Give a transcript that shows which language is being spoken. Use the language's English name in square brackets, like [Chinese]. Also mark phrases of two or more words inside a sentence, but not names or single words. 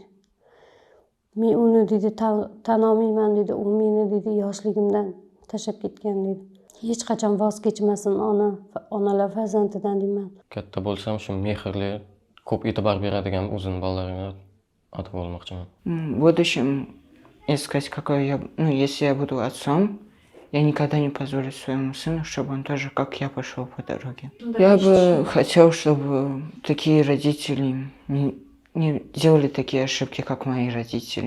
[Uzbek] Men uni dedi tan olmayman dedi, u meni dedi yoshligimdan tashlab ketgan dedi. Hech qachon voz kechmasin onalar farzandidan deyman. Katta bo'lsam shu mehrli, ko'p e'tibor beradigan o'zini bolalariga ota bo'lmoqchiman. [Russian] В будущем искать, если я буду отцом, я никогда не позволю своему сыну, чтобы он тоже, как я, пошел по дороге. Я бы хотел, чтобы такие родители не делали такие ошибки, как мои родители.